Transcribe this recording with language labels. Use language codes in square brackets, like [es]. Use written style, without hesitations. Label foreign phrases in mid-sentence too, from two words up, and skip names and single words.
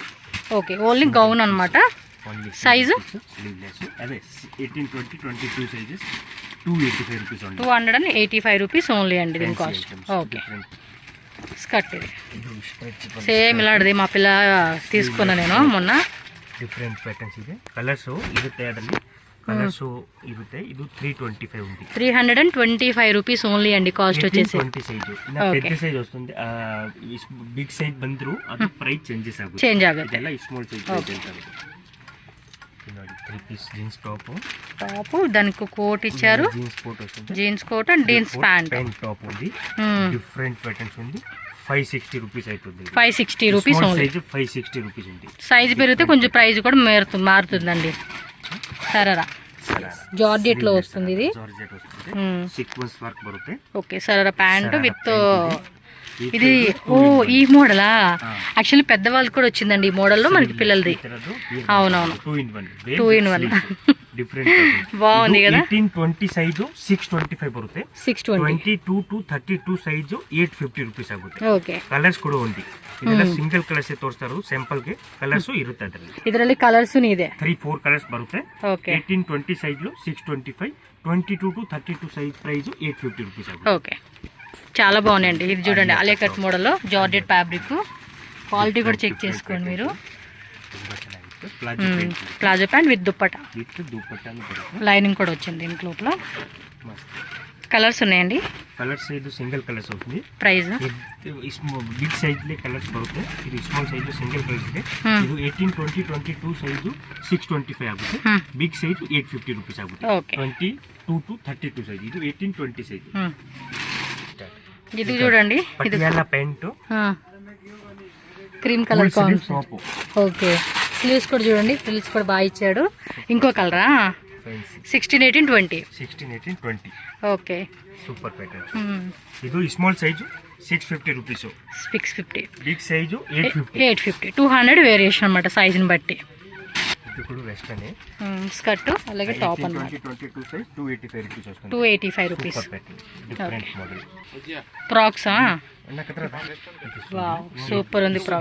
[te] ఓకే, ఓన్లీ గౌన్ అన్నమాట. సైజు స్లీవ్లెస్, అదే 18, 20, 22 సైజెస్, [en] 285 rupees only. 285 rupees only [te] అండి దీని కాస్ట్. ఓకే, స్కర్ట్ ఇది సేమ్ ఇలాంటిది మా పిల్ల తీసుకున్నా నేను మొన్న. [en] different patterns [kn] ಇದೆ. ಕಲರ್ಸು ಇರುತ್ತೆ, ಅದರಲ್ಲಿ ಕಲರ್ಸು ಇರುತ್ತೆ. ಇದು 325 ఉంది, [en] 325 rupees only [te] అండి కాస్ట్ వచ్చేసి. 20 సైజు, పెద్ద సైజ్ వస్తుంది. [en] big size [kn] ಬಂದ್ರು ಅದು ಪ್ರೈಸ್ ಚೇಂಜಸ್ ಆಗುತ್ತೆ, చేంజ్ ఆಗುತ್ತೆ. ಇದೆಲ್ಲ [en] small size [kn] ಹೇಳ್ತಾರೆ. ನೋಡಿ [en] 3 piece jeans top, [te] దానికి కోట్ ఇచ్చారు, [en] jeans coat [te] వస్తుంది, [en] jeans coat and jeans pant [te] టాప్ ఉంది. [en] different patterns [te] ఉంది. 560 రూపీస్ అవుతుంది, [en] 560 rupees only. [te] సైజ్ 560 రూపీస్ ఉంది. సైజ్ పెరిగితే కొంచెం ప్రైస్ కూడా మారుతుందండి. సరరా జార్జెట్ లో వస్తుంది ఇది, జార్జెట్ వస్తుంది, [en] sequence work [te] బರುತ್ತೆ. ఓకే, సరరా [en] pant with [te] ఇది. ఓ ఈ మోడలా, యాక్చువల్లీ పెద్దవాళ్ళకి కూడా వచ్చిందండి ఈ మోడల్లో మనకి పిల్లలది. అవునవును, 2 in 1 డిఫరెంట్ బాగుంది కదా. [kn] 18, 20 ಸೈಜು 625 ಬರುತ್ತೆ, 620. 22 to 32 ಸೈಜು 850 ರೂಪೀಸ್ ಆಗುತ್ತೆ. ಓಕೆ, ಕಲರ್ಸ್ ಕೂಡ ఉంది. ಇದೆಲ್ಲ [en] single colours [kn] ತೋರಿಸ್ತಾರೆ, ಸ್ಯಾಂಪಲ್ ಗೆ ಕಲರ್ಸ್ ಇರುತ್ತೆ ಅದರಲ್ಲಿ. ಇದರಲ್ಲಿ ಕಲರ್ಸ್ ಇದೆ, 3-4 ಕಲರ್ಸ್ ಬರುತ್ತೆ. ಓಕೆ, 18, 20 ಸೈಜು 625, 22 to 32 [en] size price [kn] 850 రూపీస్ ఆಗುತ್ತೆ. [te] ఓకే, చాలా బాగున్నాయండి. ఇది చూడండి అలే కట్ మోడల్లో [en] georgette fabric, [te] క్వాలిటీ కూడా చెక్ చేసుకోండి మీరు. [en] palazzo pant with [te] దుప్పటా, లైనింగ్ కూడా వచ్చింది దీనికి లోపల. కలర్స్ ఉన్నాయండి, [kn] కలర్స్ ಇದು [en] single colours [kn] అవుతుంది. [te] ప్రైస్ [en] big size [kn] లే కలర్స్ ಬರುತ್ತೆ. ಇದು [en] small size single colours [kn] ಇದೆ. ಇದು 18, 20, 22 ಸೈಜು 625 ಆಗುತ್ತೆ. [en] big size [kn] 850 ರೂಪೀಸ್ ಆಗುತ್ತೆ. 22 to 32 ಸೈಜ್, ಇದು 18, 20 ಸೈಜ್. [te] ఇది చూడండి, ఇది పటియాలా ప్యాంట్, [en] cream colour combination. [te] ఓకే, స్లీవ్స్ కూడా చూడండి, ఫ్రిల్స్ కూడా బాగా ఇచ్చాడు. ఇంకో కలరా, 16, 18, 20. 16, 18, 20. ఓకే, [en] super pattern. [kn] ಇದು [en] small size [kn] 650 ರೂಪೀಸ್, 650. [en] big size [te] 850. 850, 200 వేరియేషన్ అన్నమాట సైజుని బట్టి. ఇది కూడా వెస్టర్న్ స్కర్ట్ అలాగే టాప్ అన్నమాట. 22 సైజ్ 285 రూపీస్ వస్తుంది. [en] 285 rupees. super pattern, different model. [te] ఫ్రాక్సా, అన్నకత్ర [en] wow super [te] ఉంది ఫ్రాక్.